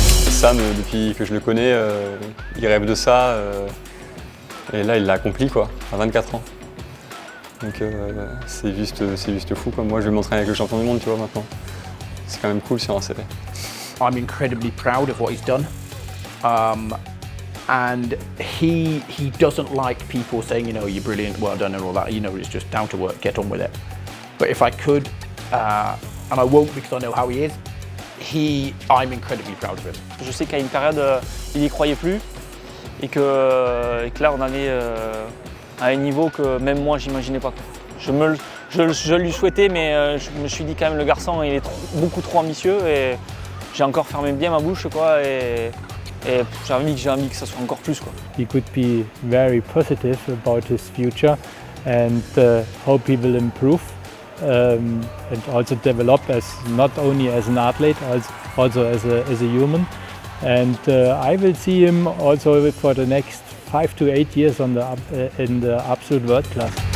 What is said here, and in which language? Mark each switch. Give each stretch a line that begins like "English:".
French: Sam, depuis que je le connais, il rêve de ça, et là il l'a accompli quoi, à 24 ans. Donc c'est juste fou quoi. Moi je vais m'entraîner avec le champion du monde, tu vois, maintenant. C'est quand même cool sur un CV.
English: I'm incredibly proud of what he's done. And he doesn't like people saying, you know, you're brilliant, well done and all that, you know, it's just down to work, get on with it. But if I could, and I won't because I know how he is, I'm incredibly proud of him.
French: Je sais qu'à une période, il n'y croyait plus et que là, on allait à un niveau que même moi, j'imaginais pas. Je lui souhaitais, mais je me suis dit quand même, le garçon, il est beaucoup trop ambitieux et j'ai encore fermé bien ma bouche, quoi. Et j'ai envie que ça soit encore plus, quoi.
English: He could be very positive about his future and hope he will improve. And also develop as not only as an athlete, also as a human. And I will see him also for the next 5 to 8 years in the absolute world class.